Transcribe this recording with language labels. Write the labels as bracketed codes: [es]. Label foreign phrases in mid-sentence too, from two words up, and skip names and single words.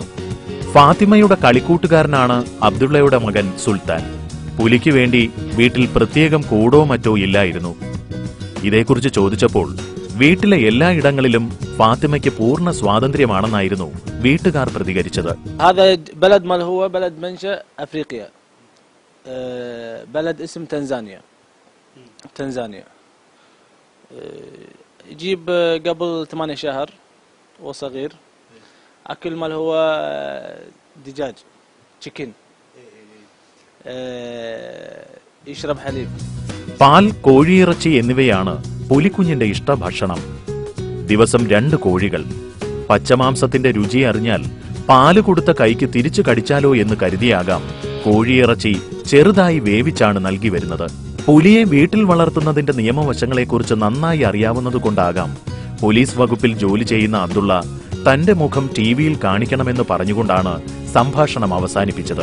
[ml] ഫാത്തിമയുടെ കളിക്കൂട്ടുകാരനാണ് അബ്ദുള്ളയുടെ മകൻ സുൽത്താൻ. പുലിക്ക് വേണ്ടി വീട്ടിൽ പ്രത്യേകം കൂടോ മറ്റോ ഇല്ലായിരുന്നു. ഇതേക്കുറിച്ച് ചോദിച്ചപ്പോൾ വീട്ടിലെ എല്ലായിടങ്ങളിലും ഫാത്തിമയ്ക്ക് പൂർണ്ണ സ്വാതന്ത്ര്യമാണെന്നായിരുന്നു വീട്ടുകാർ പ്രതികരിച്ചത്. [ar] يجيب قبل 8 شهر وصغير أكل مال هو دجاج chicken يشرب حليب. [ml] പാൽ, കോഴിയിറച്ചി എന്നിവയാണ് പുലിക്കുഞ്ഞിന്റെ ഇഷ്ടഭക്ഷണം. ദിവസം 2 കോഴികൾ. പച്ചമാംസത്തിന്റെ രുചി അറിഞ്ഞാൽ പാല് കൊടുത്ത കൈക്ക് തിരിച്ചു കടിച്ചാലോ എന്ന് കരുതിയാകാം കോഴിയിറച്ചി ചെറുതായി വേവിച്ചാണ് നൽകി വരുന്നത്. പുലിയെ വീട്ടിൽ വളർത്തുന്നതിന്റെ നിയമവശങ്ങളെക്കുറിച്ച് നന്നായി അറിയാവുന്നതുകൊണ്ടാകാം പോലീസ് വകുപ്പിൽ ജോലി ചെയ്യുന്ന അബ്ദുള്ള തന്റെ മുഖം TVയിൽ കാണിക്കണമെന്ന് പറഞ്ഞുകൊണ്ടാണ് സംഭാഷണം അവസാനിപ്പിച്ചത്.